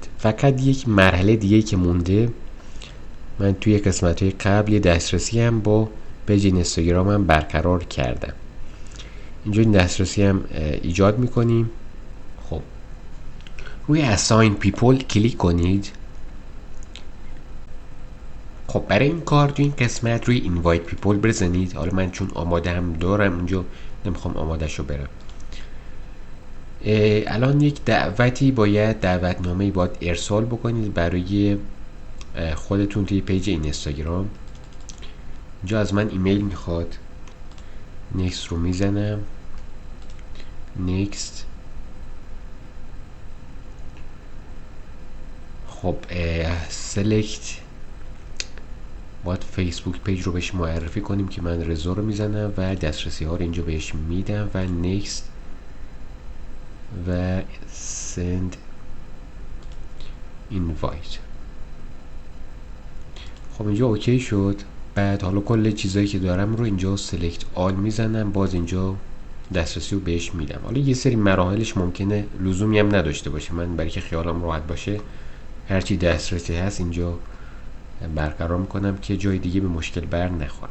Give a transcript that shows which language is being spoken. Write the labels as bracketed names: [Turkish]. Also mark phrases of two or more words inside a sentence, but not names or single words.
[Persian] فقط یک مرحله دیگه که مونده من توی قسمت‌های قبل یه دسترسی هم با پیج اینستاگرام هم برقرار کردم. اینجا این دسترسی هم ایجاد میکنیم. خب روی [English] assign people [Persian] کلیک کنید. خب برای این کار تو این قسمت روی [English] invite people [Persian] بزنید. حالا من چون آماده هم دارم اونجا نمیخوام آماده شو برم. الان یک دعوتنامه باید ارسال بکنید برای خودتون توی پیج اینستاگرام. اینجا از من ایمیل میخواد. next رو میزنم. next. خب select باید فیسبوک پیج رو بهش معرفی کنیم که من رضا رو میزنم و دسترسی ها رو اینجا بهش میدم و next و [English] send invite. [Persian] خب اینجا اوکی شد. بعد حالا کل چیزایی که دارم رو اینجا [English] select all [Persian] میزنم. باز اینجا دسترسی رو بهش میدم. حالا یه سری مراحلش ممکنه لزومی هم نداشته باشه. من برای که خیالم راحت باشه هرچی دسترسی هست اینجا برقرار میکنم که جای دیگه به مشکل بر نخورم.